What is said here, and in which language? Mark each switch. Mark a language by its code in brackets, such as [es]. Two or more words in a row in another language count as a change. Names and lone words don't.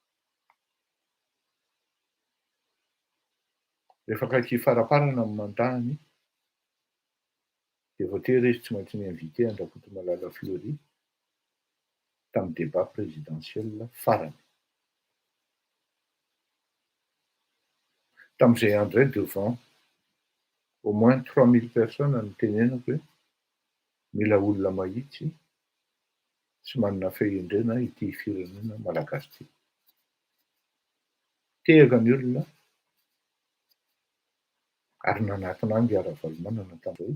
[mg] Rehefa akaiky faraparana amin'ny mandahany dia voatery izy tsy maintsy mi-invité Andrakotomalala Fleury tamin'ny [fr] débat présidentiel [mg] farany. Tamin'izay andro izay [fr] devant au moins 3000 personnes [mg] no tenenako hoe mila olona mahitsy sy manana fehendrena ity firenena malagasy ity. Tehaka ny olona ary nanaton'angy ara-valomanana tamin'izay.